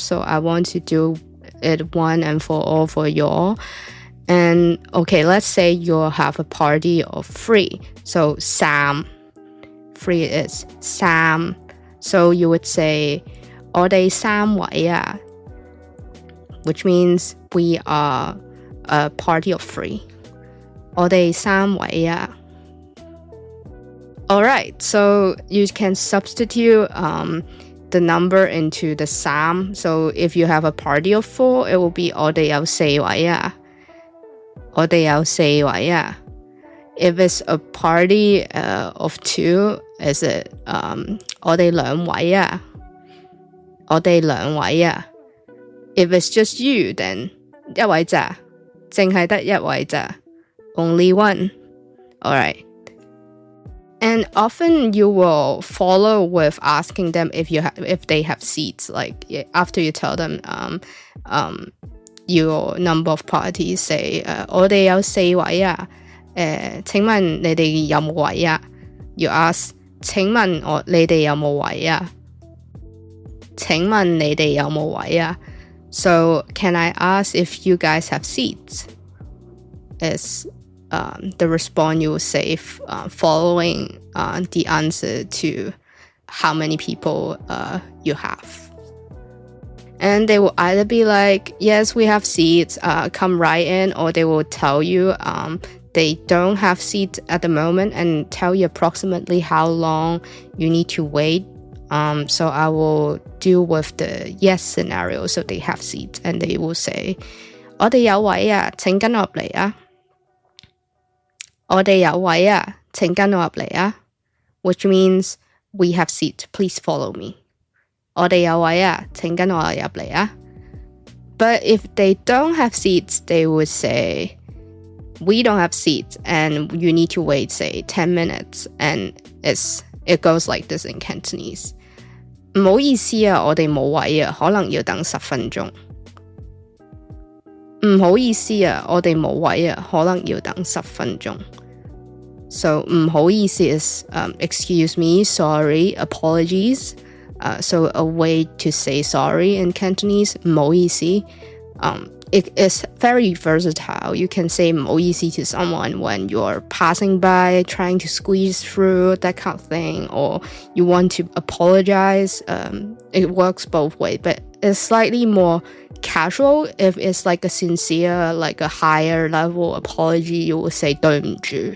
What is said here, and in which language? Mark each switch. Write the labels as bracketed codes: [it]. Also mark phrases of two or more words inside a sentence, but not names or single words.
[en] So I want to do it one and for all for y'all. And okay, let's say you'll have a party of 3. So 3. 3 is 3. So you would say [yue] 我哋3位啊, [en] which means we are a party of 3. [yue] 我哋3位啊. [en] Alright, so you can substitute the number into the 3. So if you have a party of 4, it will be [yue] 我哋有4位啊. 我哋有四位啊。 [en] If it's a party of two, is it [yue] 我哋兩位啊？我哋兩位啊。 [en] If it's just you, then [yue] 一位咋，淨係得一位咋。 [en] Only one. Alright. And often you will follow with asking them if they have seats. Like after you tell them your number of parties, say [yue] 我哋有四位啊。請問你哋有冇位啊？ [en] You ask [yue] 請問你哋有冇位啊？請問你哋有冇位啊？ [en] So can I ask if you guys have seats? Is the response you will say following the answer to how many people you have. And they will either be like, yes, we have seats, come right in, or they will tell you they don't have seats at the moment and tell you approximately how long you need to wait. So I will deal with the yes scenario, so they have seats, and they will say, [yue] 我哋有位啊，請跟我入嚟啊。我哋有位啊，請跟我入嚟啊。 [en] Which means we have seats, please follow me. [yue] 我哋有位啊，請跟我入嚟啊。 [en] But if they don't have seats, they would say, we don't have seats and you need to wait, say, 10 minutes. And it goes like this in Cantonese. [yue] 唔好意思啊，我哋冇位啊，可能要等10分鐘。唔好意思啊，我哋冇位啊，可能要等10分鐘。 [en] So [yue] 唔好意思 [en] is excuse me, sorry, apologies. So a way to say sorry in Cantonese, [yue] 唔好意思. [en] It is very versatile. You can say [yue] 唔好意思 [en] to someone when you're passing by, trying to squeeze through, that kind of thing, or you want to apologize. It works both ways, but it's slightly more casual. If it's like a sincere, like a higher level apology, you will say [yue] 對唔住.